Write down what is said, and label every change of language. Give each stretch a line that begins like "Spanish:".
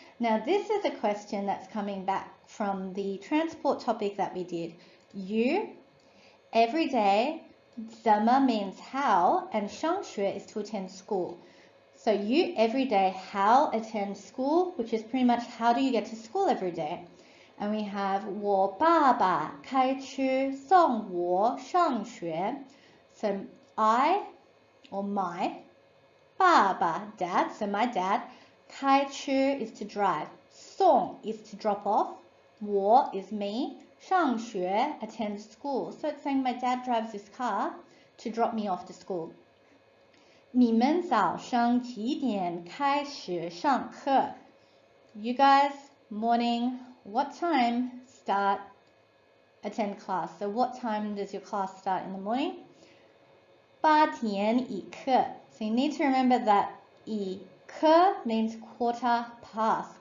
English: Now this is a question that's coming back from the transport topic that we did. You, every day, 怎么 means how, and 上学 is to attend school. So you, every day, how attend school, which is pretty much how do you get to school every day.
Chinese: And we have 我爸爸开车送我上学.
English: So I, or my, 爸爸, dad, so my dad, 开车 is to drive. 送 is to drop off. 我 is me. 上学 attend school. So it's saying my dad drives this car to drop me off to school.
Chinese: 你们早上几点开始上课?
English: You guys, morning, what time start attend class? So what time does your class start in the morning?
Chinese: 八点一刻.
English: So you need to remember that 一刻 means quarter past.